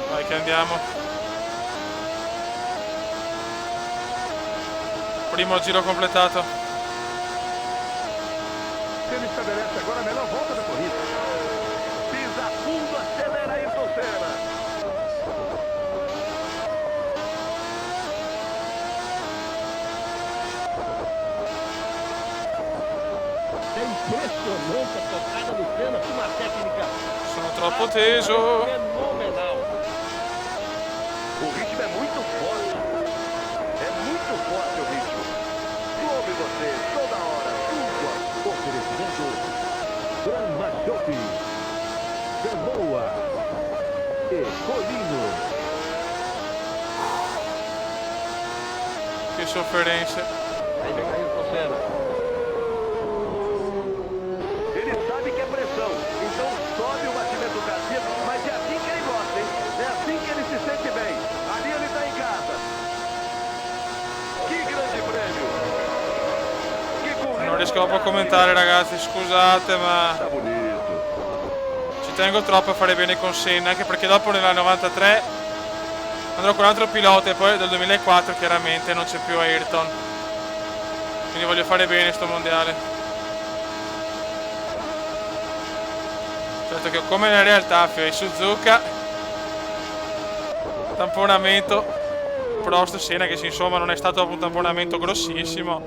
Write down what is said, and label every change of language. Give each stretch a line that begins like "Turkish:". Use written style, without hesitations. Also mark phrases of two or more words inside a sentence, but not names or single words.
Italian: Ok, andiamo. Primo giro completato.
Portuguese: Ele estabelece agora a melhor volta da corrida. Pisa fundo, acelera Ayrton Senna. É impressionante a tocada do Senna com uma técnica
Italian: Sono troppo teso.
Portuguese: fenomenal. O ritmo é muito forte. É muito forte o ritmo. Clube você, toda hora, tudo. Oferecimento Brahma Shopping, Gamboa e Colino.
Italian: Che sofferenze.
Portuguese: Aí vem Ayrton Senna. Ele sabe que é pressão, então sobe o batimento cardíaco, mas é assim que ele gosta, hein? É assim que ele se sente bem. Ali ele tá em casa. Que grande prêmio! Que corrida!
Italian: Non riesco proprio a commentare, ragazzi, scusate, ma
Portuguese: Tá bonito.
Italian: ci tengo troppo a fare bene con Senna, anche perché dopo nella 93 andrò con un altro pilota e poi del 2004 chiaramente non c'è più Ayrton. Quindi voglio fare bene sto mondiale. Certo che come nella realtà e Suzuka, tamponamento Prost Senna, che insomma non è stato un tamponamento grossissimo.